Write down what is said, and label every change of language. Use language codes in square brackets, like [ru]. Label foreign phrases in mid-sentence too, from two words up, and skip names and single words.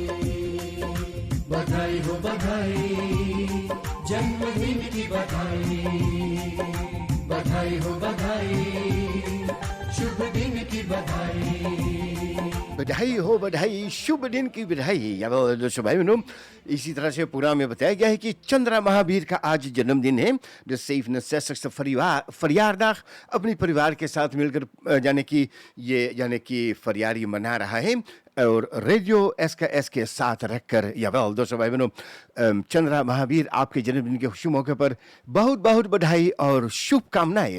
[hi] बधाई हो बधाई, जन्मदिन की बधाई। बधाई हो बधाई, शुभ दिन की बधाई। बधाई हो बधाई, शुभ दिन की बधाई। या दोस्तों भाई बहनों, इसी तरह से पुराण में बताया गया है कि चंद्रा महावीर का आज जन्मदिन है। [nl] de 67ste verjaardag [hi] अपने परिवार के साथ मिलकर यानी कि फरियारी मना रहा है और रेडियो एसकेएस के साथ रखकर। या दोस्तों भाई बहनों, चंद्रा महावीर आपके जन्मदिन के खुशी मौके पर बहुत बहुत बधाई और शुभकामनाएं।